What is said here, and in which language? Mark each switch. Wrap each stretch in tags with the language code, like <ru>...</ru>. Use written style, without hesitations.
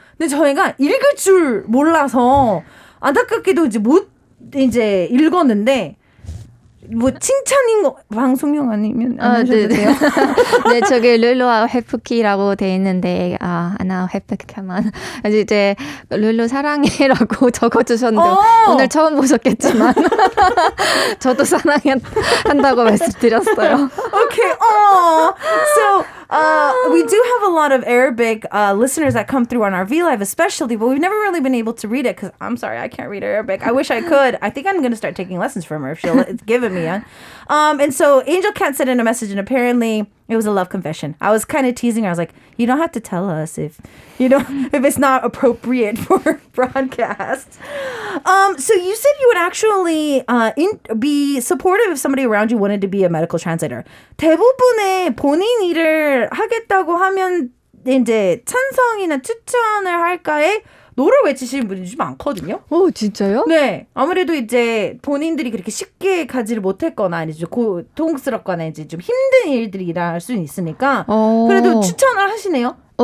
<ko>근데 저희가 읽을 줄 몰라서 안타깝게도 이제 읽었는데 뭐 칭찬인 거 방송용 아니면 안 하셔도 돼요. 네, 저기 룰루와 회프키라고 돼 있는데 하나 회프키만 이제 룰루 사랑해라고 적어주셨는데 오늘 처음 보셨겠지만 저도 사랑한다고 말씀드렸어요.</ko> <en>Okay. So we do have a lot of Arabic listeners that come through on our VLive especially, but we've never really been able to read it because I'm sorry, I can't read Arabic. I wish I could. I think I'm going to start taking lessons from her if she'll give it me. And so Angel Cat sent in a message and apparently it was a love confession. I was kind of teasing her. I was like, you don't have to tell us if it's not appropriate for broadcast. So you said you would actually be supportive if somebody around you wanted to be a medical translator.</en> <ko>대부분의 본인 일을 하겠다고 하면 이제 찬성이나 추천을 할까에 노를 외치시는 분이 좀 많거든요. 오, 진짜요? 네. 아무래도 이제 본인들이 그렇게 쉽게 가지를 못했거나 이제 좀 고통스럽거나 이제 좀 힘든 일들이 일어날 수는 있으니까 그래도 추천을 하시네요.</ko>